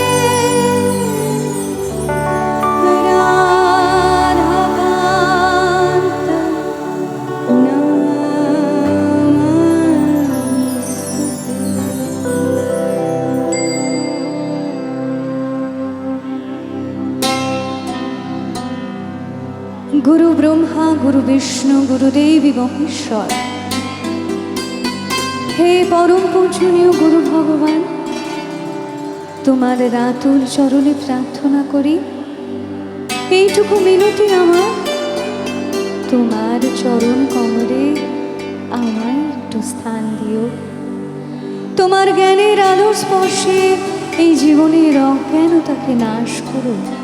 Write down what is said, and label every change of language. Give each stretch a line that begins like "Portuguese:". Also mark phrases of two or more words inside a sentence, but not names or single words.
Sanskrit: राधाकान्त गुरु ब्रह्मा गुरु विष्णु गुरुदेवी महेश्वर। हे परम पूजनीय गुरु भगवान,
Bangla: তোমার রাতুল চরণে প্রার্থনা করি এইটুকু মিনতি আমার, তোমার চরণ কমলে আমায় একটু স্থান দিও। তোমার জ্ঞানের আলোর স্পর্শে এই জীবনের অজ্ঞানতাকে নাশ করো।